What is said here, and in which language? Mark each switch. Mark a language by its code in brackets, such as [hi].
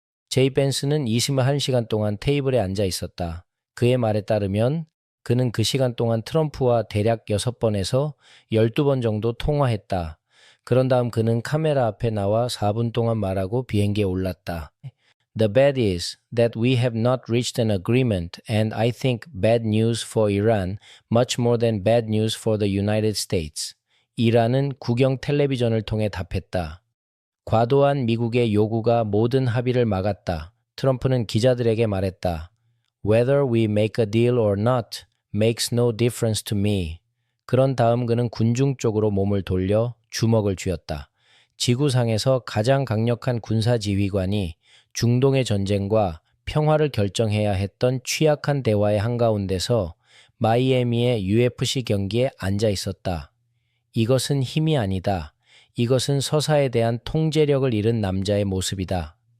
[ko] 제이 벤스는 21시간 동안 테이블에 앉아 있었다. 그의 말에 따르면 그는 그 시간 동안 트럼프와 대략 6번에서 12번 정도 통화했다. 그런 다음 그는 카메라 앞에 나와 4분 동안 말하고 비행기에 올랐다. [en] The bad is that we have not reached an agreement and I think bad news for Iran much more than bad news for the United States. [ko] 이란은 국영 텔레비전을 통해 답했다. 과도한 미국의 요구가 모든 합의를 막았다. 트럼프는 기자들에게 말했다. [en] Whether we make a deal or not makes no difference to me. [ko] 그런 다음 그는 군중 쪽으로 몸을 돌려 주먹을 쥐었다. 지구상에서 가장 강력한 군사지휘관이 중동의 전쟁과 평화를 결정해야 했던 취약한 대화의 한가운데서 마이애미의 UFC 경기에 앉아 있었다. 이것은 힘이 아니다. 이것은 서사에 대한 통제력을 잃은 남자의 모습이다.